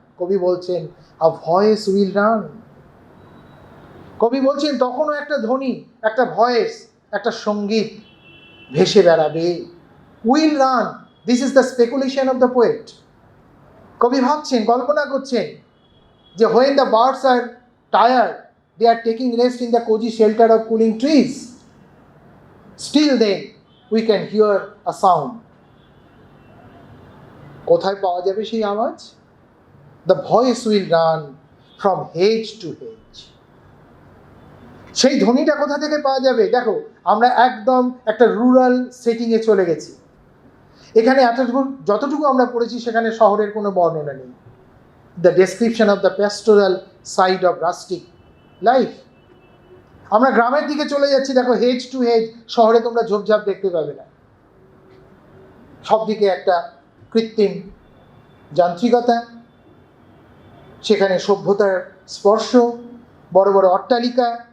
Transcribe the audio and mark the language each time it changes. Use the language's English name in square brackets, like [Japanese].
[Bangla] কবি বলছেন [English] A voice will run. [Bangla] কবি বলছেন তখনও একটা ধ্বনি, একটা ভয়েস, একটা সঙ্গীত ভেসে বেড়াবে। [English] Will run, this is the speculation of the poet. [Bangla] কবি ভাবছেন, কল্পনা করছেন যে [English] When the birds are tired, they are taking rest in the cosy shelter of cooling trees, Still then we can hear a sound. [Bangla] কোথায় পাওয়া যাবে সেই আওয়াজ? [English] The voice will run from hedge to hedge. [Bangla] সেই ধ্বনিটা কোথা থেকে পাওয়া যাবে? দেখো, আমরা একদম একটা রুরাল সেটিংয়ে চলে গেছি। এখানে যতটুকু আমরা পড়েছি সেখানে শহরের কোনো বর্ণনা নেই। [English] The description of the pastoral side of rustic life. [Bangla] আমরা গ্রামের দিকে চলে যাচ্ছি, দেখো [English] Hedge to hedge. [Bangla] শহরে তোমরা ঝোপঝাপ দেখতে পাবে না, সব দিকে একটা কৃত্রিম যান্ত্রিকতা, সেখানে সভ্যতার স্পর্শ, বড় বড় অট্টালিকা।